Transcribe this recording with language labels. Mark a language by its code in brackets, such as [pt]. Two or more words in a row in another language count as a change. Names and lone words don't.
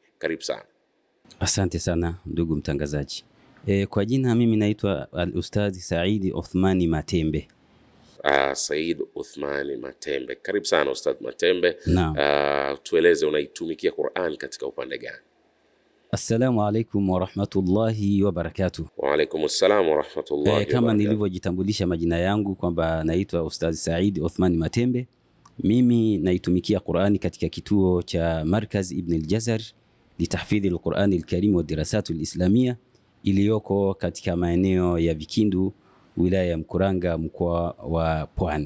[sw] Karibu sana. Asante sana ndugu mtangazaji. Kwa jina mimi naitwa Al-Ustadh Said Othmani Matembe. Said Othmani Matembe. Karibu sana Ustadh Matembe. Tueleze unaitumikia Qur'an katika upande gani? [ar] السلام عليكم ورحمة الله وبركاته. وعليكم السلام ورحمة الله وبركاته. [sw] Kama nilivyojitambulisha majina yangu kwamba naitwa Ustadh Said Othmani Matembe, mimi naitumikia Qur'ani katika kituo cha Markaz Ibn al-Jazar litahfidhi al-Qur'an al-Karim wa dirasatu al-Islamia, iliyoko katika maeneo ya Vikindu, wilaya ya Mkuranga, mkoa wa Pwani.